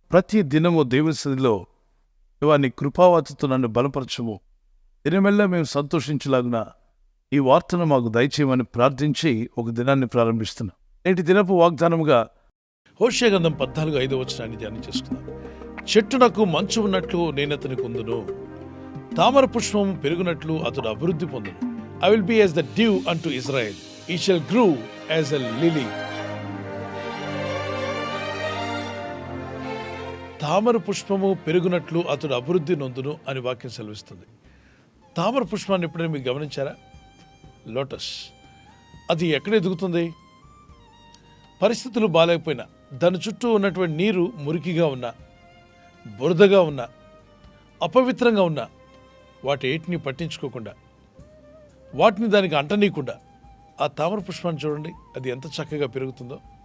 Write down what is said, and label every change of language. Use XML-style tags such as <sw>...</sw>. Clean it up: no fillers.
<te>ప్రతి దినము దేవుని సన్నిధిలో నీ కృపావతితో నన్ను బలపరచము, దినమెల్లా మేము సంతోషించలాగున ఈ వార్తను మాకు దయచేయమని ప్రార్థించి ఒక దినాన్ని ప్రారంభిస్తున్నాం. నేటి దినపు వాగ్దానముగా హోషేయ గ్రంథం 14:5 ధ్యానం చేసుకుందాం. చెట్టునకు మంచు ఉన్నట్లు నేనతని కుందును, తామర పుష్పము పెరుగునట్లు అతడు అభివృద్ధి పొందును.</te> <en>I will be as the dew unto Israel, he shall grow as a lily.</en> <te>తామర పుష్పము పెరుగునట్లు అతడు అభివృద్ధి నొందును అని వాక్యం సెలవిస్తుంది. తామర పుష్పాన్ని ఎప్పుడైనా మీరు గమనించారా? లోటస్ అది ఎక్కడ ఎదుగుతుంది? పరిస్థితులు బాగాలేకపోయినా, దాని చుట్టూ ఉన్నటువంటి నీరు మురికిగా ఉన్నా, బురదగా ఉన్నా, అపవిత్రంగా ఉన్నా, వాటి ఏటిని పట్టించుకోకుండా, వాటిని దానికి అంటనీయకుండా ఆ తామర పుష్పాన్ని చూడండి, అది ఎంత చక్కగా పెరుగుతుందో.</te>